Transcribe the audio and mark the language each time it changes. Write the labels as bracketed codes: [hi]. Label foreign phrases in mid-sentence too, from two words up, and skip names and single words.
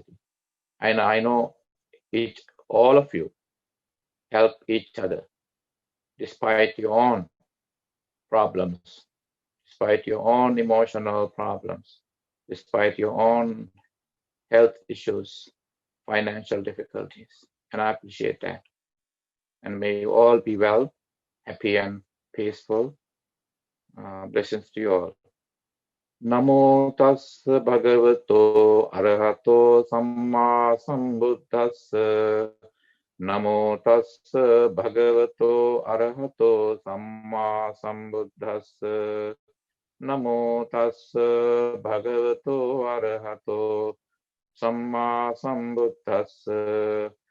[en] And I know all of you help each other despite your own problems, despite your own emotional problems, despite your own health issues, financial difficulties. And I appreciate that. And may you all be well, happy and peaceful. Blessings to you all. [pi] Namo tassa bhagavato arahato samma sambuddhassa. Namo tassa bhagavato arahato samma sambuddhassa. Namo tassa bhagavato arahato samma sambuddhassa.